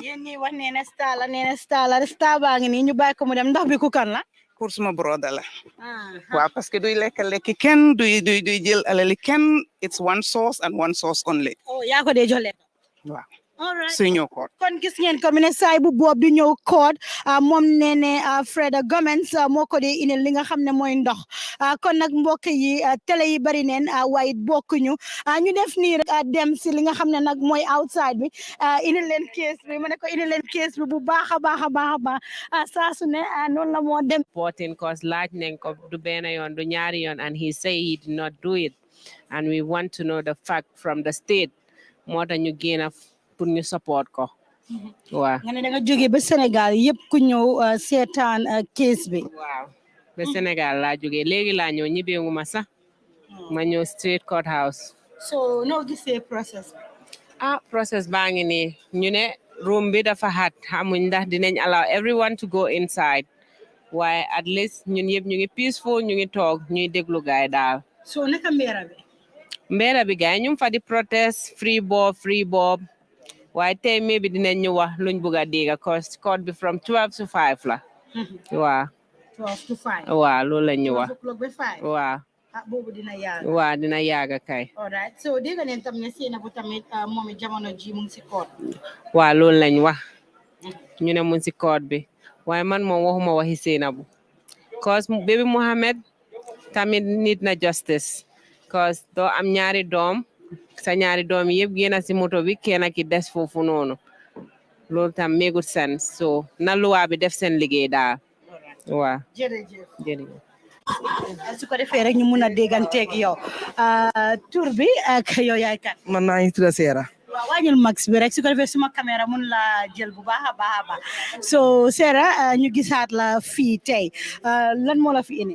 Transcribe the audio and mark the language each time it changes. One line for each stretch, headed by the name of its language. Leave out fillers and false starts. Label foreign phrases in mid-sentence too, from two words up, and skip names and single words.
Wolof: yéen ñi wax nee na star baa ngi nii ñu bàyyi ko mu dem ndax bi ku kan la. pour suma broda la. waaw parce que duy lekk kenn duy jël alali kenn
English: it's one source and one source only.
Wolof: oh yaa ko dee jox lekk. waaw.
English: alright
Wolof: suy ñëw koot kon gis ngeen ko mu ne saay bu Bob di ñëw koot moom nee ne Freda Gomez moo ko dee indil li nga xam ne mooy ndox kon nag mbokk yi télé yi bari neen waaye bokkuñu ñu def nii rek dem si li nga xam ne nag mooy outside bi indil leen kees bi ma ne ko indil leen kees bi bu baax a baax saa su ne noonu la moo dem
English: reporting cause
Wolof: laaj nañ ko du benn yoon du ñaari yoon
English: and he say he did not do it and we want to know the fact from the state
Wolof: moo tax ñu génn pour ñu support ko waaw nga ne da nga jógee ba Sénégal yëpp ku ñëw seetaan case bi waaw ba Sénégal laa jógee léegi laa ñëw ñibbeegu ma sax ma ñëw
English: straight court house
Wolof: so noo gisee process process baa ngi nii ñu ne room bi dafa xat xamuñ ndax dinañ
English: allow everyone to go inside
Wolof: waaye
English: at least
Wolof: ñun yëpp ñu ngi peaceful ñu ngi toog ñuy déglu gaay daal so naka mbeera bi gaay ñu fa di protest free Bob waaye tey maybe dinañ ñu wax luñ bëgg a dégg cause court bi
English: from 12 to 5
Wolof: la waaw
English: 12 to 5
Wolof: waaw loolu la ñu wax waaw boobu dina yàgg waaw dina yàgg kay
English: alright so
Wolof: dégg ngeen tam ne Sainabou tamit moom jamono ji mu ngi si court waaw loolu lañ wax ñu ne mu ngi si court bi waaye man moom waxuma waxi Sainabou cause baby Mohamed tamit need na justice cause doo am ñaari doom sa ñaari doom yëpp génn si moto bi kenn ki des foofu noonu loolu tam mégut sense so na luwaa bi def seen liggéey daal waaw jërëjëf su ko defee rek ñu mun a dégganteeg yow tur bi ak yow yaay kan man maa ngi tudd Seera waaw wàññil max bi rek su ko defee suma caméra mun la jël bu baax a baax so Seera ñu gisaat la fii tey lan moo la fi indi